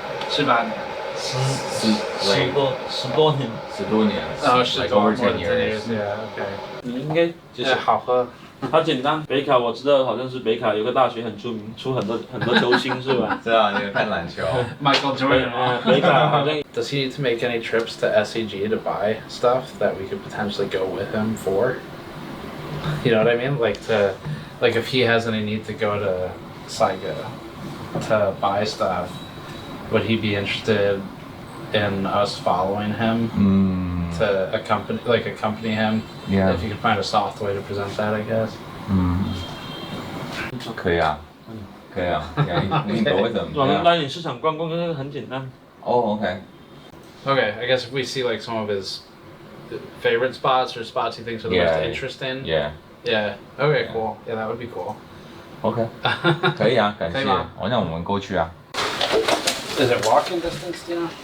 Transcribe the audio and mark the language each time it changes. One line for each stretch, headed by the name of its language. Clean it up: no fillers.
Chinese: 18年。 10多年。 10多年。 10多
English: over 10 years.
Chinese: OK。你应该就是好喝。它简单，北卡我知道，好像是北卡有个大学很出名，出很多球星是吧？知道，你有看篮球。 Michael Jordan。北卡好像。
English: Does he need to make any trips to SEG to buy stuff that we could potentially go with him for? You know what I mean? Like if he has any need to go to Saiga to buy stuff, would he be interested in us following him to accompany him? Yeah. If you could find a soft way to present that, I guess.
Chinese: 可以啊，可以啊，你 go with them. 我们来你市场逛逛，那个很简单。
English: Oh, okay. Okay, I guess if we see like some of his favorite spots or spots he thinks are the most interesting. Yeah. Yeah. Okay, cool. Yeah, that would be cool.
Chinese: OK. 可以啊，感谢。那我们过去啊。
English: Is it walking distance, do you know?